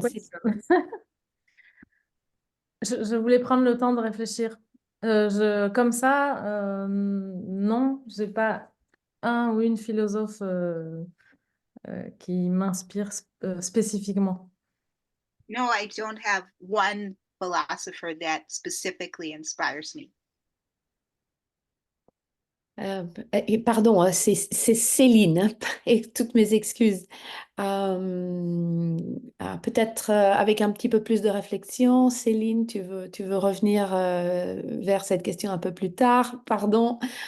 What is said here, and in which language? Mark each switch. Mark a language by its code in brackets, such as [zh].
[fr] question. Je voulais prendre le temps de réfléchir. Comme ça, non, j'ai pas un ou une philosophe qui m'inspire spécifiquement. [en] No, I don't have one philosopher that specifically inspires me. [fr] Pardon, c'est Céline, hein, et toutes mes excuses. Peut-être avec un petit peu plus de réflexion, Céline, tu veux revenir vers cette question un peu plus tard, pardon.